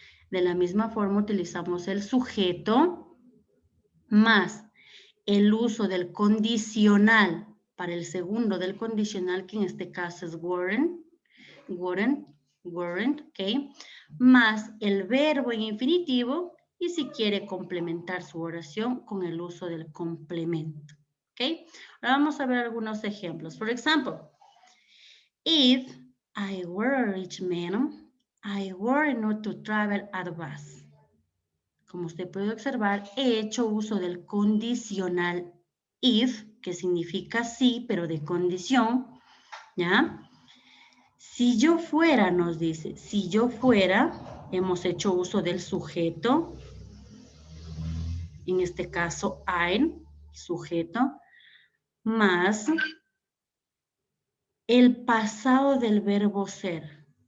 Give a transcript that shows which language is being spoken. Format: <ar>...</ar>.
<es>De la misma forma utilizamos el sujeto más el uso del condicional para el segundo del condicional, que en este caso es weren't, ¿ok? Más el verbo en infinitivo y si quiere complementar su oración con el uso del complemento, ¿ok? Ahora vamos a ver algunos ejemplos. Por ejemplo,</es> <en>if I were a rich man, I were not to travel at bus.</en> <es>Como usted puede observar, he hecho uso del condicional if, que significa sí, pero de condición, ¿ya? Si yo fuera, nos dice, si yo fuera, hemos hecho uso del sujeto, en este caso, I'm, sujeto, más el pasado del verbo ser.</es>